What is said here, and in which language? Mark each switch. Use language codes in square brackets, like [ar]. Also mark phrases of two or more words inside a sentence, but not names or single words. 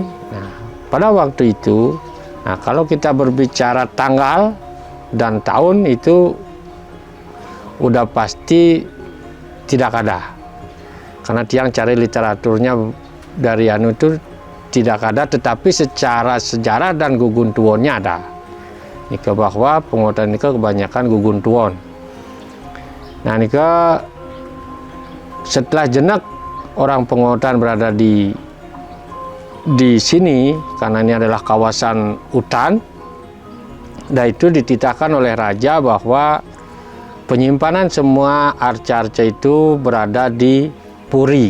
[id] Nah, pada waktu itu, nah kalau kita berbicara tanggal dan tahun itu udah pasti tidak ada, karena tiang cari literaturnya dari anu itu tidak ada, tetapi secara sejarah dan [ban] gugun tuonnya [id] ada. Nika bahwa pengotan nika kebanyakan [ban] gugun tuon. [id] Nah nika setelah jenak orang pengotan berada di sini, karena ini adalah kawasan hutan, dan itu dititahkan oleh raja bahwa penyimpanan semua arca-arca itu berada di Puri.